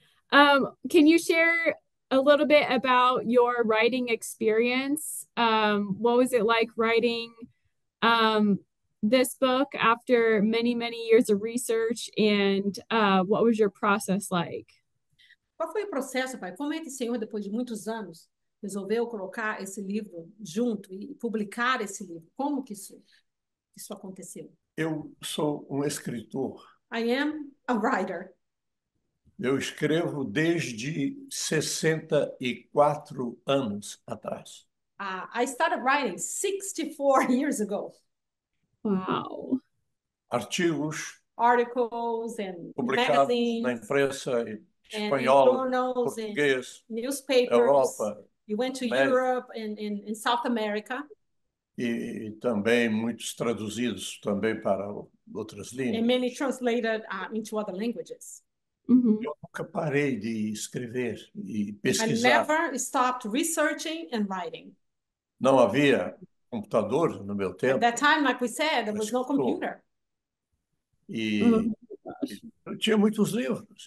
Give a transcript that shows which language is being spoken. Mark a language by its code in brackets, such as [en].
[en] Can you share a little bit about your writing experience? What was it like writing this book after many, many years of research, and what was your process like? [pt] Qual foi o processo, pai? Como é que o Senhor, depois de muitos anos, resolveu colocar esse livro junto e publicar esse livro? Como que isso aconteceu? Eu sou escritor. [en] I am a writer. [pt] Eu escrevo desde 64 anos atrás. [en] I started writing 64 years ago. Wow. [pt] Artigos. [en] Articles and [pt] publicados [en] magazines. [pt] Na imprensa espanhola, português, [en] newspapers. [pt] Europa. [en] You went to Europe and in South America. [pt] E também muitos traduzidos também para outras línguas. [en] And many translated into other languages. [pt] Eu nunca parei de escrever e pesquisar. [en] I never stopped researching and writing. [pt] Não havia computador no meu tempo. [en] At that time, like we said, there was no computer. [pt] E eu tinha muitos livros.